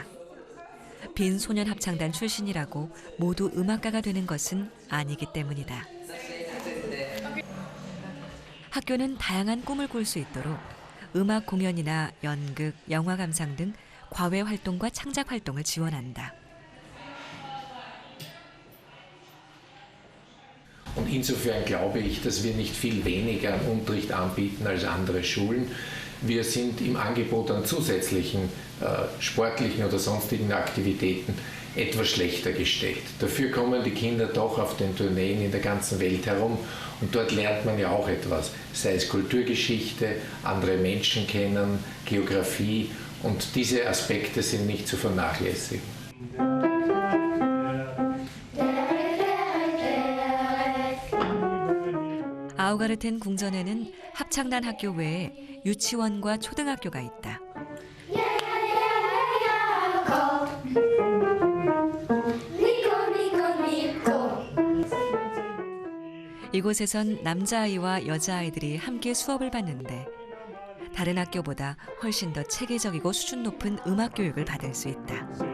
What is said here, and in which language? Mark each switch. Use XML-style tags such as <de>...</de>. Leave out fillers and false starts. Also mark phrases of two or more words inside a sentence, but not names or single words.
<ko>빈 소년 합창단 출신이라고 모두 음악가가 되는 것은 아니기 때문이다. 학교는 다양한 꿈을 꿀 수 있도록 음악 공연이나 연극, 영화 감상 등 과외 활동과 창작 활동을 지원한다.</ko> <de>Und insofern glaube ich, dass wir nicht viel weniger an Unterricht anbieten als andere Schulen. Wir sind im Angebot an zusätzlichen sportlichen oder sonstigen Aktivitäten etwas schlechter gestellt. Dafür kommen die Kinder doch auf den Tourneen in der ganzen Welt herum und dort lernt man ja auch etwas, sei es Kulturgeschichte, andere Menschen kennen, Geografie und diese Aspekte sind nicht zu vernachlässigen.</de> <ko>아우가르텐 궁전에는 합창단 학교 외에 유치원과 초등학교가 있다. 이곳에선 남자아이와 여자아이들이 함께 수업을 받는데 다른 학교보다 훨씬 더 체계적이고 수준 높은 음악 교육을 받을 수 있다.</ko>